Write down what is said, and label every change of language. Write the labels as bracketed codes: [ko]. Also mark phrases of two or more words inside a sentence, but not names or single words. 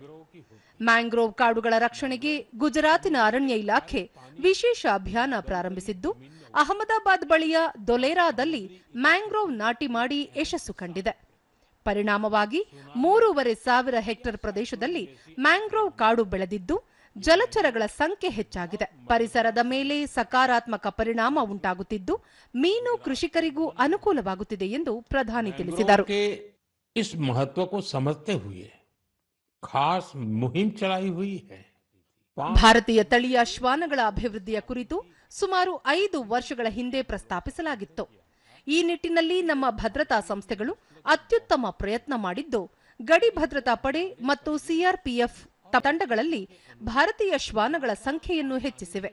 [kn] ಮ್ಯಾಂಗ್ರೋವ್ ಕಾಡುಗಳ ರಕ್ಷಣೆಗೆ ಗುಜರಾತಿನ ಅರಣ್ಯ ಇಲಾಖೆ ವಿಶೇಷ ಅಭಿಯಾನ ಪ್ರಾರಂಭಿಸಿದ್ದು, ಅಹಮದಾಬಾದ್ ಬಳಿಯ ದೊಲೇರಾದಲ್ಲಿ ಮ್ಯಾಂಗ್ರೋವ್ ನಾಟಿ ಮಾಡಿ ಯಶಸ್ಸು ಕಂಡಿದೆ. ಪರಿಣಾಮವಾಗಿ 3,500 ಹೆಕ್ಟೇರ್ ಪ್ರದೇಶದಲ್ಲಿ ಮ್ಯಾಂಗ್ರೋವ್ ಕಾಡು ಬೆಳೆದಿದ್ದು, ಜಲಚರಗಳ ಸಂಖ್ಯೆ ಹೆಚ್ಚಾಗಿದೆ. ಪರಿಸರದ ಮೇಲೆ ಸಕಾರಾತ್ಮಕ ಪರಿಣಾಮ ಉಂಟಾಗುತ್ತಿದ್ದು, ಮೀನು ಕೃಷಿಕರಿಗೂ ಅನುಕೂಲವಾಗುತ್ತಿದೆ ಎಂದು ಪ್ರಧಾನಿ ತಿಳಿಸಿದರು. [hi] इस महत्व को समझते हुए खास मुहिम चलाई हुई है. [kn] ಭಾರತೀಯ ತಳಿಯ ಶ್ವಾನಗಳ ಅಭಿವೃದ್ಧಿಯ ಕುರಿತು ಸುಮಾರು 5 ವರ್ಷಗಳ ಹಿಂದೆ ಪ್ರಸ್ತಾಪಿಸಲಾಗಿತ್ತು. ಈ ನಿಟ್ಟಿನಲ್ಲಿ ನಮ್ಮ ಭದ್ರತಾ ಸಂಸ್ಥೆಗಳು ಅತ್ಯುತ್ತಮ ಪ್ರಯತ್ನ ಮಾಡಿದ್ದು, ಗಡಿ ಭದ್ರತಾ ಪಡೆ ಮತ್ತು ಸಿಆರ್ಪಿಎಫ್ ತಂಡಗಳಲ್ಲಿ ಭಾರತೀಯ ಶ್ವಾನಗಳ ಸಂಖ್ಯೆಯನ್ನು ಹೆಚ್ಚಿಸಿವೆ.